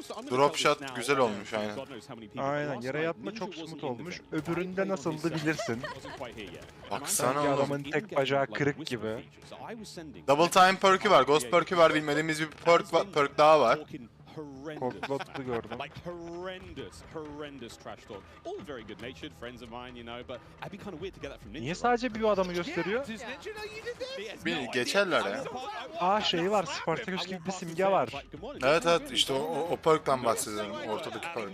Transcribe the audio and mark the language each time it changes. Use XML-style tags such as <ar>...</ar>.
<tr>Drop shot güzel olmuş aynen. Aynen, yere yatma çok smooth olmuş. Öbüründe nasıldı bilirsin. Baksana oğlum. Adamın tek bacağı kırık gibi. Double time perk'ü var, ghost perk'ü var, bilmediğimiz bir perk daha var. Kodlotlu gördüm.</tr> <en>Like horrendous trash talk. All very good natured friends of mine, you know, but I'd be kind of weird to get that from Ninja.</en> <tr>Niye sadece bir adamı gösteriyor? Bir geçerler ya. Aa şey var, Spartacus gibi bir simge var. Evet evet, işte o perk'ten bahsediyorum, ortadaki perk.</tr>